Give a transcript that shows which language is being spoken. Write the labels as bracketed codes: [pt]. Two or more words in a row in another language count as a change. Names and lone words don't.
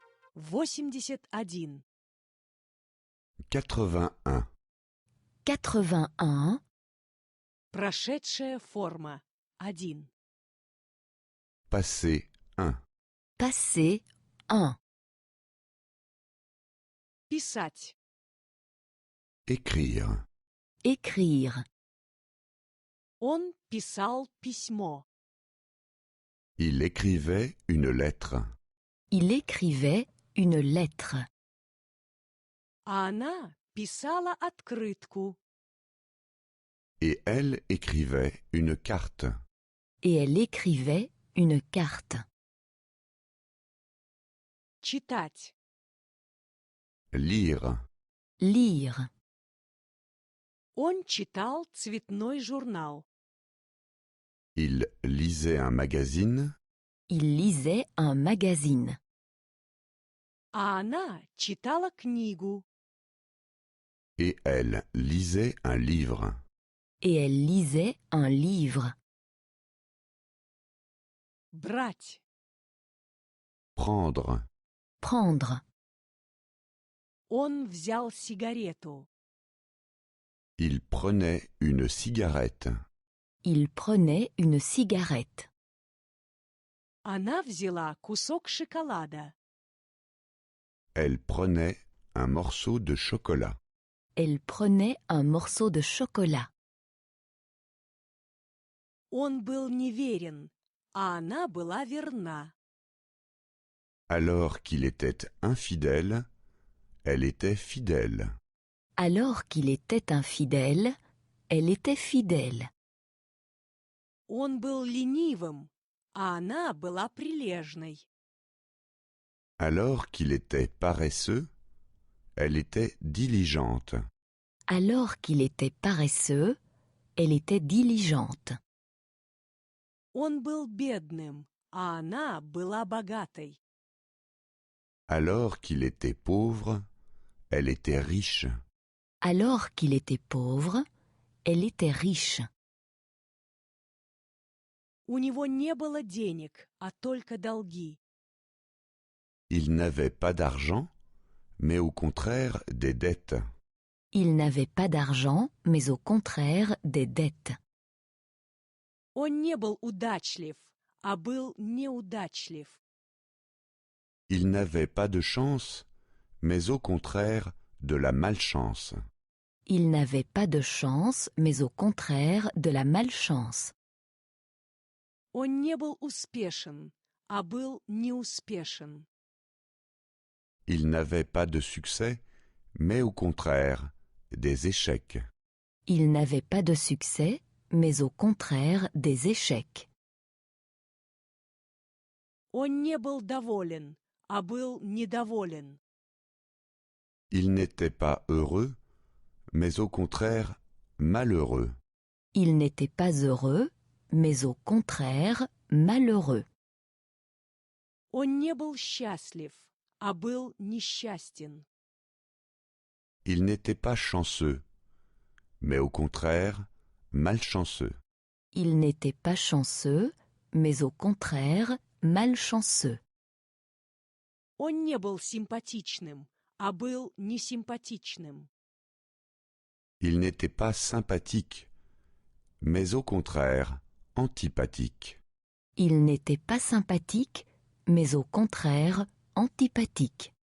[ru] 81. 81. 81. Прошедшая форма. 1. [fr] Passé 1. Passé 1. [ru] Писать. [fr] Écrire. Écrire. [ru] Он писал письмо. [fr] Il écrivait une lettre. Il écrivait une lettre. [ru] А она писала открытку. [fr] Et elle écrivait une carte. Et elle écrivait une carte. [ru] Читать. [fr] Lire. Lire. [ru] Он читал цветной журнал. [fr] Il lisait un magazine. Il lisait un magazine. [ru] А она читала книгу. [fr] Et elle lisait un livre. Et elle lisait un livre. [ru] Брать. [fr] Prendre. Prendre. [ru] Он взял сигарету. [fr] Il prenait une cigarette. Il prenait une cigarette. [ru] Она взяла кусок шоколада. [fr] Elle prenait un morceau de chocolat. Elle prenait un morceau de chocolat. [ru] Он был неверен, а она была верна. [fr] Alors qu'il était infidèle, elle était fidèle. Alors qu'il était infidèle, elle était fidèle. [ru] Он был ленивым, а она была прилежной. [fr] Alors qu'il était paresseux, elle était diligente. Alors qu'il était paresseux, elle était diligente. [ru] Он был бедным, а она была богатой. [fr] Alors qu'il était pauvre, elle était riche. Alors qu'il était pauvre, elle était riche. [ru] У него не было денег, а только долги. [fr] Il n'avait pas d'argent, mais au contraire des dettes. Il n'avait pas d'argent, mais au contraire des dettes. [ru] Он не был удачлив, а был неудачлив. [fr] Il n'avait pas de chance, mais au contraire de la malchance. Il n'avait pas de chance, mais au contraire de la malchance. [ru] Он не был успешен, а был неуспешен. [fr] Il n'avait pas de succès, mais au contraire des échecs. Il n'avait pas de succès, mais au contraire des échecs. [ru] Он не был доволен, а был недоволен. [fr] Il n'était pas heureux, mais au contraire malheureux. Il n'était pas heureux, mais au contraire malheureux. [ru] Он не был счастлив, а был несчастен. [fr] Il n'était pas chanceux, mais au contraire malchanceux. Il n'était pas chanceux, mais au contraire malchanceux. [ru] Он не был симпатичным, а был несимпатичным. [fr] Il n'était pas sympathique, mais au contraire antipathique. Il n'était pas sympathique, mais au contraire antipathique.